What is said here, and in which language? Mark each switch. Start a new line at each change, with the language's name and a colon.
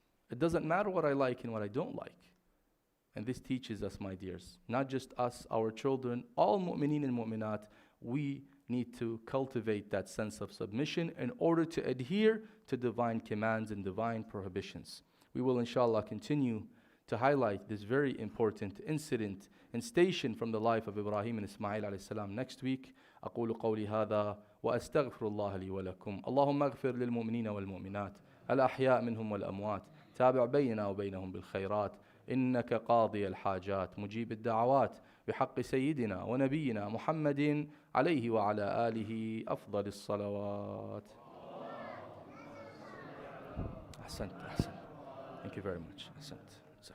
English: It doesn't matter what I like and what I don't like. And this teaches us, my dears, not just us, our children, all mu'mineen and mu'minat, we need to cultivate that sense of submission in order to adhere to divine commands and divine prohibitions. We will inshallah continue to highlight this very important incident and station from the life of Ibrahim and Ismail alayhi salam next week.
Arabic: أقول قولي هذا وأستغفر الله لي ولكم. اللهم اغفر للمؤمنين والمؤمنات الأحياء منهم والأموات. تابع بيننا وبينهم بالخيرات. إنك قاضي الحاجات مجيب الدعوات بحق سيدنا ونبينا محمد عليه وعلى آله أفضل الصلوات. أحسنت.
English: Thank you very much. أحسنت.